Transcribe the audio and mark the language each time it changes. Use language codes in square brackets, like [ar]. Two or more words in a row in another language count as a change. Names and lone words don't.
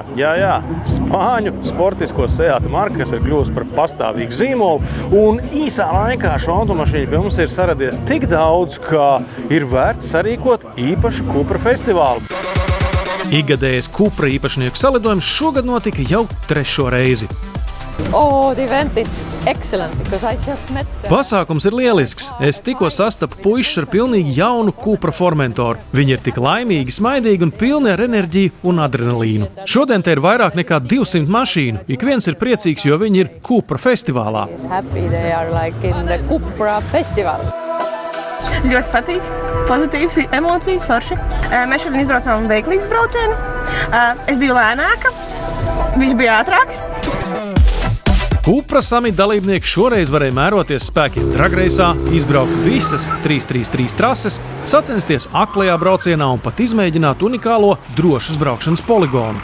[lv] Jā, spāņu sportisko Seata marka, kas ir kļuvusi par pastāvīgu zīmolu, un īsā laikā šo automašīnu pie mums ir saradies tik daudz, ka ir vērts sarīkot īpašu Cupra festivālu. Ikgadējais Cupra īpašnieku salidojums šogad notika jau 3. reizi. [en] The event is excellent because I just met [lv] Pasākums ir lielisks. Es tikko sastapu puišus ar pilnīgi jaunu Cupra Formentoru. Viņi ir tik laimīgi, smaidīgi un pilni ar enerģiju un adrenalīnu. Šodien te ir vairāk nekā 200 mašīnu. Ik viens ir priecīgs, jo viņi ir Cupra festivālā. [en] happy they are like in the Cupra festival. [lv] Ļoti patīk, pozitīvas emocijas, forši. Mēs šodien izbraucām veiklības braucienu. Es biju lēnāka, viņš bija ātrāks. Cupra samita dalībnieki šoreiz varēja mēroties spēkiem dragreisā, izbraukt visas 333 trases, sacensties aklajā braucienā un pat izmēģināt unikālo drošas braukšanas poligonu.